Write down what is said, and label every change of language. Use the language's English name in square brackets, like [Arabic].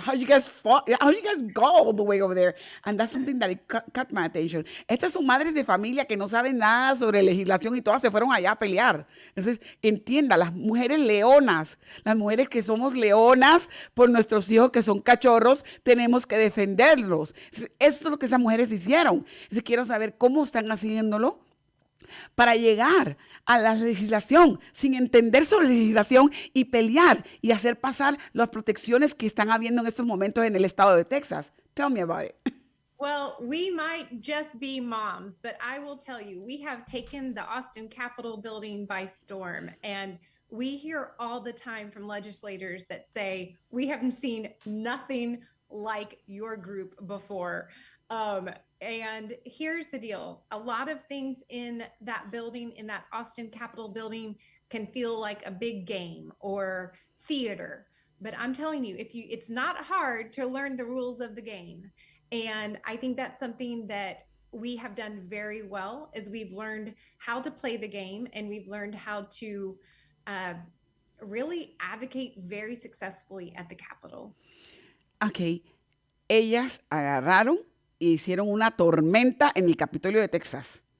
[English] So how you guys go all the way over there, and that's something that caught my attention. [Spanish] Estas son madres de familia que no saben nada sobre legislación y todas se fueron allá a pelear. Entonces, entienda, las mujeres leonas, las mujeres que somos leonas por nuestros hijos que son cachorros, tenemos que defenderlos. Eso es lo que esas mujeres hicieron. Entonces, quiero saber cómo están haciéndolo para llegar a la legislación sin entender sobre legislación y pelear y hacer pasar las protecciones que están habiendo en estos momentos en el estado de Texas. [English] Tell me about it. Well, we might just be moms, but I will tell you, we have taken the Austin Capitol building by storm, and we hear all the time from legislators that say, we haven't seen nothing like your group before. And here's the deal. A lot of things in that building, in that Austin Capitol building, can feel like a big game or theater. But I'm telling you, it's not hard to learn the rules of the game. And I think that's something that we have done very well, is we've learned how to play the game, and we've learned how to really advocate very successfully at the Capitol. [Spanish] Ok, ellas agarraron e hicieron una tormenta en el Capitolio de Texas.